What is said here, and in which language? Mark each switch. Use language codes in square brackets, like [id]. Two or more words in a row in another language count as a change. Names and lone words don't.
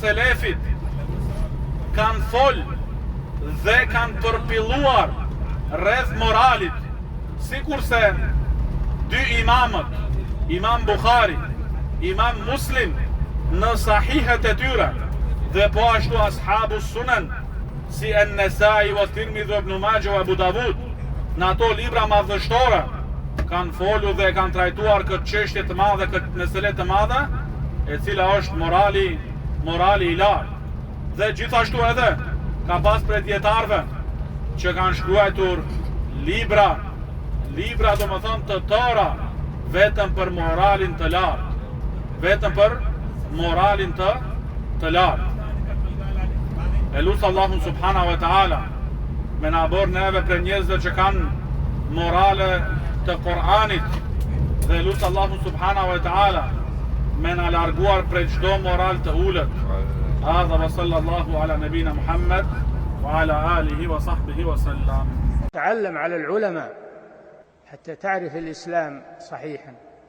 [sq] selefit kanë folë dhe kanë përpilluar rreth moralit, sikurse dy imamët, Imam Bukhari, Imam Muslim në sahihet e tyre, dhe po ashtu [ar] أصحاب السنن [sq] si An-Nasai wa Tirmidhi wa Ibn Majah wa Abu Dawud, në ato libra madhështore kanë folur dhe kanë trajtuar këtë çështje të madhe, këtë mesele të madhe, e cila është morali i lartë. Dhe gjithashtu edhe ka pas prej dietarëve që kanë shkruar libra do më thonë të tëra, vetëm për moralin të lartë, E lusë Allahun [ar] سبحانه وتعالى [sq] me na bërë neve për njerëzve që kanë morale të Koranit, dhe lusë Allahun [ar] سبحانه وتعالى [sq] me na larguar për çdo moral të ulët. [ar] هذا وصلى الله على نبينا محمد وعلى آله وصحبه وسلم. تعلم على العلماء حتى تعرف الإسلام صحيحا.